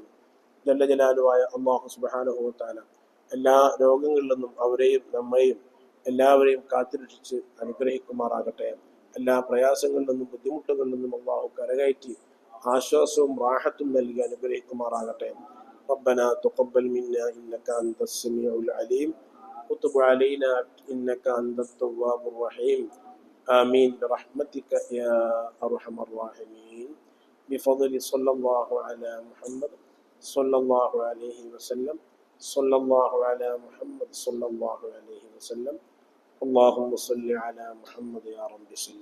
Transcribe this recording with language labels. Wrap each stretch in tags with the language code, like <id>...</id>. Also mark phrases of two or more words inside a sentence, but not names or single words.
<ar>جل جلاله</ar> <ml>അല്ലാഹു</ml> <ar>سبحانه وتعالى</ar> <ml>എല്ലാ രോഗങ്ങളിൽ നിന്നും അവരെയും നമ്മെയും എല്ലാവരെയും കാത്തുരക്ഷിച്ച് അനുഗ്രഹിക്കുമാറാകട്ടെ. എല്ലാ പ്രയാസങ്ങളിൽ നിന്നും ബുദ്ധിമുട്ടുകളിൽ നിന്നും അല്ലാഹു കരകയറ്റി ആശ്വാസവും റാഹത്തും നൽകി അനുഗ്രഹിക്കുമാറാകട്ടെ.</ml> <ar>ربنا تقبل منا إنك أنت السميع العليم وتب علينا إنك أنت التواب الرحيم آمين برحمتك يا أرحم الراحمين بفضل صلى الله على محمد صلى الله عليه وسلم صلى الله على محمد صلى الله عليه وسلم اللهم صل على محمد يا رب صل عليه.</ar>